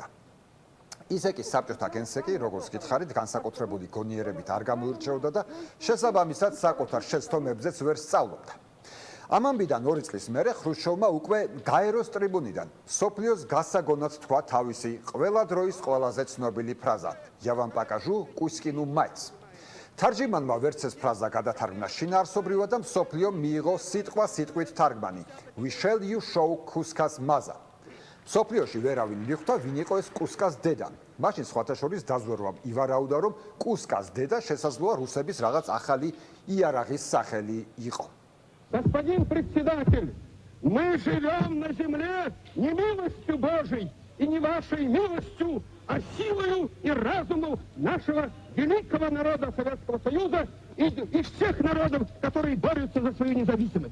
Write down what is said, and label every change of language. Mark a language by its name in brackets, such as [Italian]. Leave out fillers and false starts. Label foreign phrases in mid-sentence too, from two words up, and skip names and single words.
[Georgian] ისე კი საბჭოთა გენსეკი, როგორც გითხარით, განსაკუთრებული გონიერებით არ გამოირჩეოდა და შესაბამისად საკუთარ შეცდომებზეც ვერ სწავლობდა. ამ ამბიდან 2 წლის მერე ხრუშჩოვმა უკვე გაეროს ტრიბუნიდან მსოფლიოს გასაგონად თქვა თავისი ყველა დროის ყველაზე ცნობილი ფრაზა [Russian] "Я вам покажу Кузькину мать". [Georgian] თარჯიმანმა ვერც ეს ფრაზა გადათარგმნა შინაარსობრივად და მსოფლიომ მიიღო სიტყვა-სიტყვით თარგმანი [English] "We shall you show Кузькას маза". [Georgian] მსოფლიოში ვერავინ მიხვდა, ვინ იყო ეს კუსკას დედა. მაშინ სხვათა შორის დაზვერვამ ივარაუდა, რომ კუსკას деда შესაძლოა რუსების რაღაც ახალი იარაღის სახელი იყო. [Russian] Господин председатель, мы живем на земле не милостью Божией и не вашей милостью, а силою и разумом нашего великого народа Советского Союза и всех народов, которые борются за свою независимость.